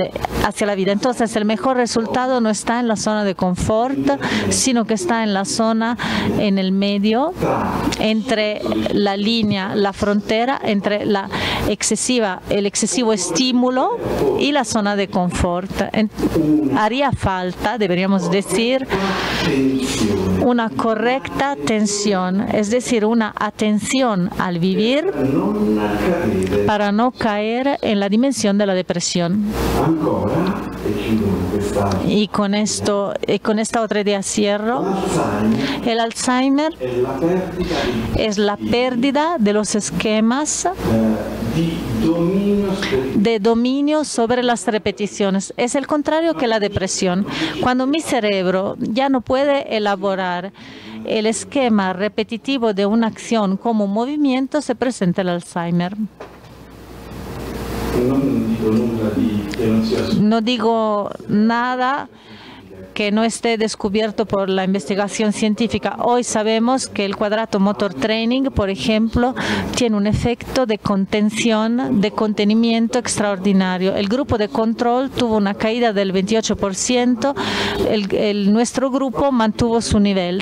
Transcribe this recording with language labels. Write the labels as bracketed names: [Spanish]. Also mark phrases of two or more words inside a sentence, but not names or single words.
[Spanish] Entonces el mejor resultado no está en la zona de confort, sino que está en la zona, en el medio, entre la línea, la frontera entre el excesivo estímulo y la zona de confort. Haría falta, deberíamos decir, [Italian] tensione [Spanish] una correcta tensión, es decir, una atención al vivir [Italian] non cadere [Spanish] para no caer en la dimensión de la depresión. [Italian] ancora e chiudo questa [Spanish] Y con esta otra idea cierro. [Italian] Alzheimer [Spanish] El Alzheimer [Italian] è la perdita [Spanish] es la pérdida de los esquemas [Italian] di [Spanish] de dominio sobre las repeticiones. Es el contrario que la depresión. Cuando mi cerebro ya no puede elaborar el esquema repetitivo de una acción como un movimiento, se presenta el Alzheimer. [Italian] non dico nulla che non sia [Spanish] No digo nada que no esté descubierto por la investigación científica. Hoy sabemos que el cuadrato motor training, por ejemplo, tiene un efecto de contención, de contenimiento extraordinario. El grupo de control tuvo una caída del 28%, nuestro grupo mantuvo su nivel.